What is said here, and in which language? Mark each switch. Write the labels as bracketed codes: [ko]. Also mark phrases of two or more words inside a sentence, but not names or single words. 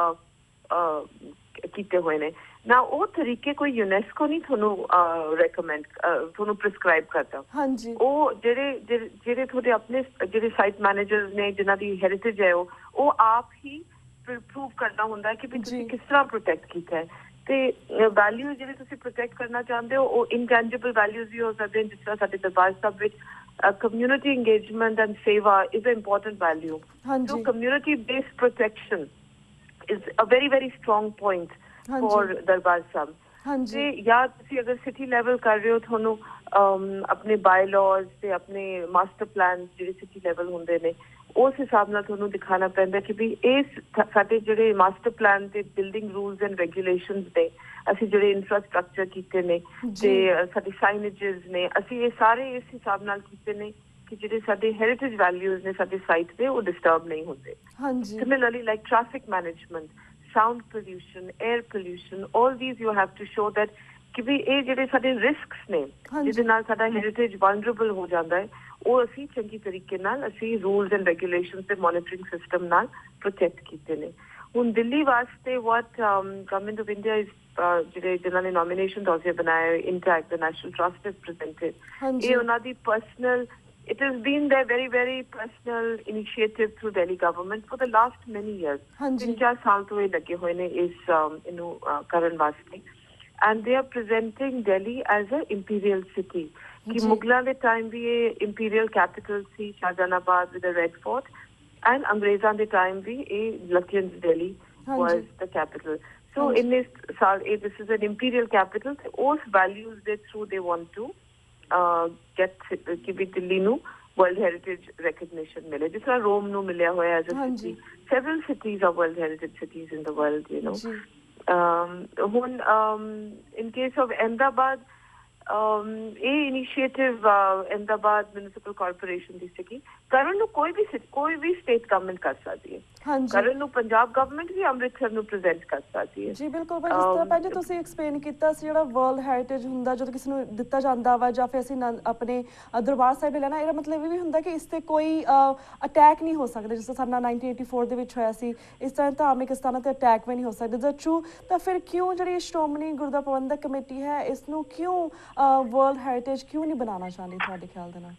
[pa] ਕੀਤੇ ਹੋਏ ਨੇ ਨਾ ਉਹ ਤਰੀਕੇ ਕੋਈ ਯੂਨੈਸਕੋ ਨਹੀਂ ਤੁਹਾਨੂੰ ਰეკਮੈਂਡ ਤੁਹਾਨੂੰ ਪ੍ਰਿਸਕ੍ਰਾਈਬ ਕਰਦਾ ਉਹ ਜਿਹੜੇ ਤੁਹਾਡੇ ਆਪਣੇ ਜਿਹੜੇ [en] site managers [pa] ਨੇ ਜਿਨ੍ਹਾਂ ਦੀ ਹੈਰੀਟੇਜ ਹੈ ਉਹ ਆਪ ਹੀ ਪ੍ਰੂਵ ਕਰਨਾ ਹੁੰਦਾ ਕਿ ਵੀ ਤੁਸੀਂ ਕਿਸ ਤਰ੍ਹਾਂ ਪ੍ਰੋਟੈਕਟ ਕੀਤਾ ਹੈ ਤੇ ਵੈਲਿਊ ਜਿਹੜੇ ਤੁਸੀਂ ਪ੍ਰੋਟੈਕਟ ਕਰਨਾ ਚਾਹੁੰਦੇ ਹੋ ਉਹ [en] intangible values [pa] ਵੀ ਹੋ ਸਕਦੇ ਨੇ ਜਿਸ ਤਰ੍ਹਾਂ ਸਾਡੇ ਦਰਬਾਰ ਸਾਹਿਬ ਵਿੱਚ [en] community engagement and seva is an important value. So community based protection is a very very strong point for Darbar Sahib. [pa] ਤੇ ਜਾਂ ਤੁਸੀਂ ਅਗਰ [en] city level [pa] ਕਰ ਰਹੇ ਹੋ ਤੁਹਾਨੂੰ ਆਪਣੇ ਬਾਇਲਾਜ਼ ਤੇ ਆਪਣੇ [en] master plan [pa] ਜਿਹੜੇ [en] city level [pa] ਹੁੰਦੇ ਨੇ ਉਸ ਹਿਸਾਬ ਨਾਲ ਤੁਹਾਨੂੰ ਦਿਖਾਣਾ ਪੈਂਦਾ ਕਿ ਵੀ ਇਹ ਸਾਡੇ ਜਿਹੜੇ [en] master plan [pa] ਤੇ [en] building rules and regulations [pa] ਨੇ ਅਸੀਂ ਜਿਹੜੇ ਇਨਫਰਾਸਟ੍ਰਕਚਰ ਕੀਤੇ ਨੇ ਤੇ ਸਾਡੇ ਸਾਈਨੇਜਸ ਨੇ ਅਸੀਂ ਇਹ ਸਾਰੇ ਇਸ ਹਿਸਾਬ ਨਾਲ ਕੀਤੇ ਨੇ ਕਿ ਜਿਹੜੇ ਸਾਡੇ [en] heritage values [pa] ਨੇ ਸਾਡੇ ਸਾਈਟ ਤੇ ਉਹ ਡਿਸਟਰਬ ਨਹੀਂ ਹੁੰਦੇ [en] similarly like traffic management sound pollution, air pollution, all these you have to show that [pa] ਕਿ ਵੀ ਇਹ ਜਿਹੜੇ ਸਾਡੇ ਰਿਸਕਸ ਨੇ ਜਿਹਦੇ ਨਾਲ ਸਾਡਾ ਹੈਰੀਟੇਜ ਵਲਨਰੇਬਲ ਹੋ ਜਾਂਦਾ ਹੈ ਉਹ ਅਸੀਂ ਚੰਗੀ ਤਰੀਕੇ ਨਾਲ ਅਸੀਂ [en] rules and regulations [pa] ਤੇ [en] monitoring system [pa] ਨਾਲ ਪ੍ਰੋਟੈਕਟ ਕੀਤੇ ਨੇ। ਹੁਣ ਦਿੱਲੀ ਵਾਸਤੇ [en] what Government of India is [pa] ਜਿਹੜੇ ਜਿਨ੍ਹਾਂ ਨੇ ਨੋਮੀਨੇਸ਼ਨ ਦੋਸੇ ਬਣਾਏ [en] INTACH the National Trust is presented [pa] ਇਹ ਉਹਨਾਂ ਦੀ ਪਰਸਨਲ [en] it has been their very very personal initiative through Delhi government for the last many years [pa] 3-4 ਸਾਲ ਤੋਂ ਇਹ ਲੱਗੇ ਹੋਏ ਨੇ ਇਸ ਇਹਨੂੰ ਕਰਨ ਵਾਸਤੇ [en] and they are presenting Delhi as a imperial city [pa] ਕਿ ਮੁਗਲਾਂ ਦੇ ਟਾਈਮ ਵੀ ਇਹ [en] imperial capital [pa] ਸੀ ਸ਼ਾਹਜਹਾਨਾਬਾਦ [en] with a red fort and [pa] ਅੰਗਰੇਜ਼ਾਂ ਦੇ ਟਾਈਮ ਵੀ ਇਹ [en] Lutyens Delhi was the capital so in this ਸਾਲ this is an imperial [pa] capital ਤੇ ਉਸ values ਦੇ [en] through they want to get [pa] ਕਿ ਵੀ ਦਿੱਲੀ ਨੂੰ [en] World Heritage recognition [pa] ਮਿਲੇ ਜਿਸ ਤਰ੍ਹਾਂ ਰੋਮ ਨੂੰ ਮਿਲਿਆ ਹੋਇਆ [en] as a city several cities are World Heritage cities in the world you know [pa] ਹੁਣ [en] in case of Ahmedabad [pa] ਇਹ ਇਨੀਸ਼ੀਏਟਿਵ ਅਹਿਮਦਾਬਾਦ ਮਿਊਨਿਸਪਲ ਕਾਰਪੋਰੇਸ਼ਨ ਦੀ ਸੀਗੀ ਕਰਨ ਨੂੰ ਕੋਈ ਵੀ [en] state government [pa] ਕਰ ਸਕਦੀ ਹੈ ਕਰਨ ਨੂੰ ਪੰਜਾਬ ਗਵਰਨਮੈਂਟ ਵੀ ਅੰਮ੍ਰਿਤਸਰ ਨੂੰ ਪ੍ਰੈਜ਼ੈਂਟ ਕਰ ਸਕਦੀ ਹੈ। ਜੀ ਬਿਲਕੁਲ ਭਾਈ ਜਿਸ ਤਰ੍ਹਾਂ ਪਹਿਲੇ ਤੁਸੀਂ ਐਕਸਪਲੇਨ ਕੀਤਾ ਸੀ ਜਿਹੜਾ [en] world heritage [pa] ਹੁੰਦਾ ਜਦੋਂ ਕਿਸੇ ਨੂੰ ਦਿੱਤਾ ਜਾਂਦਾ ਵਾ ਜਾਂ ਫਿਰ ਅਸੀਂ ਆਪਣੇ ਦਰਬਾਰ ਸਾਹਿਬ ਲੈਣਾ ਇਹਦਾ ਮਤਲਬ ਇਹ ਵੀ ਹੁੰਦਾ ਕਿ ਇਸ ਤੇ ਕੋਈ ਅਟੈਕ ਨਹੀਂ ਹੋ ਸਕਦਾ ਜਿਸ ਤਰ੍ਹਾਂ ਸਾਡਾ 1984 ਦੇ ਵਿੱਚ ਹੋਇਆ ਸੀ ਇਸ ਤਰ੍ਹਾਂ ਧਾਰਮਿਕ ਸਥਾਨਾਂ ਤੇ ਅਟੈਕ ਵੀ ਨਹੀਂ ਹੋ ਸਕਦਾ ਜੇ ਟਰੂ ਤਾਂ ਫਿਰ ਕਿਉਂ ਜਿਹੜੀ ਸ਼੍ਰੋਮਣੀ ਗੁਰਦੁਆਰਾ ਪ੍ਰਬੰਧਕ ਕਮੇਟੀ ਹੈ ਇਸ ਨੂੰ ਕਿਉਂ [en] world heritage [pa] ਕਿਉਂ ਨਹੀਂ ਬਣਾਉਣਾ ਚਾਹੁੰਦੀ ਤੁਹਾਡੇ ਖਿਆਲ ਦੇ ਨਾਲ?